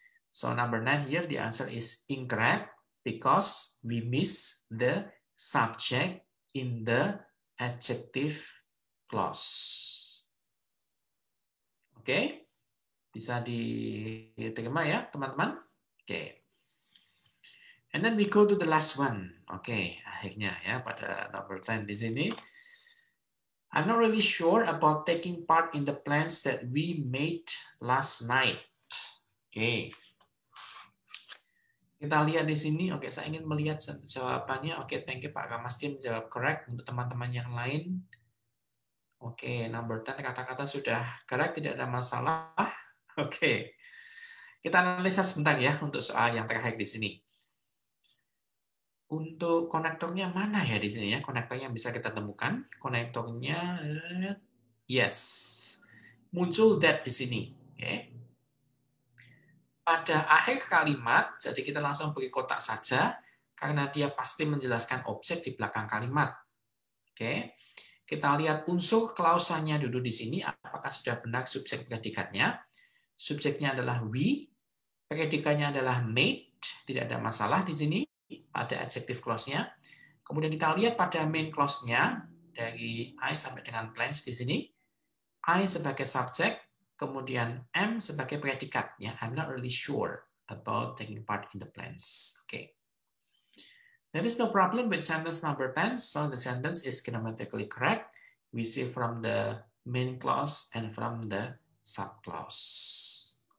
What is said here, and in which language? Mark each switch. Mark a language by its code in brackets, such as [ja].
[en] So number 9 here, the answer is incorrect because we miss the subject in the adjective clause. [id] Oke, bisa diterima ya teman-teman? Oke. [en] And then we go to the last one. [id] Oke, akhirnya ya pada number 10 di sini. [en] I'm not really sure about taking part in the plans that we made last night. Oke. [id] Kita lihat di sini. Oke, saya ingin melihat jawabannya. Oke, [en] thank you [id] Pak Ramasdi menjawab correct. Untuk teman-teman yang lain. Oke, number 10 kata-kata sudah correct, tidak ada masalah. Oke. Kita analisa sebentar ya untuk soal yang terakhir di sini. Untuk konektornya mana ya di sini ya? Konektornya bisa kita temukan. Konektornya yes. Muncul that di sini. Oke. Pada akhir kalimat, jadi kita langsung beri kotak saja karena dia pasti menjelaskan objek di belakang kalimat. Oke. Kita lihat unsur klausanya dulu di sini, apakah sudah benar subjek predikatnya. Subjeknya adalah we, predikatnya adalah made, tidak ada masalah di sini pada adjective clause-nya. Kemudian kita lihat pada main clause-nya dari I sampai dengan plans di sini. I sebagai subjek, kemudian am sebagai predikat. [en] Ya, I'm not really sure about taking part in the plans. Okay. There is no problem with sentence number 10, so the sentence is grammatically correct. We see from the main clause and from the subclause.